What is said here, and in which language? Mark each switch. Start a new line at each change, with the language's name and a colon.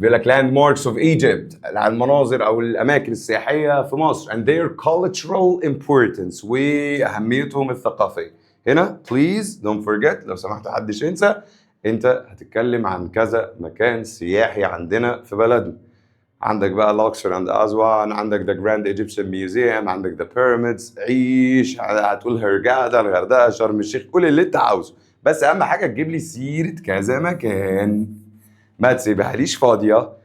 Arabic: بيقول لك
English: landmarks of Egypt،
Arabic: المناظر او الاماكن السياحيه في مصر
English: and their cultural importance
Arabic: واهميتهم الثقافيه. هنا
English: please don't forget،
Arabic: لو سمحت محدش ينسى، انت هتتكلم عن كذا مكان سياحي عندنا في بلدنا. عندك بقى Luxor and أسوان، عندك the Grand Egyptian Museum، عندك the Pyramids. عيش، هتقول هرجادة، الغردقة، شرم الشيخ، كل اللي انت عاوزه، بس اهم حاجه تجيب لي سيره كذا مكان، ما تسيبها ليش فاضيه.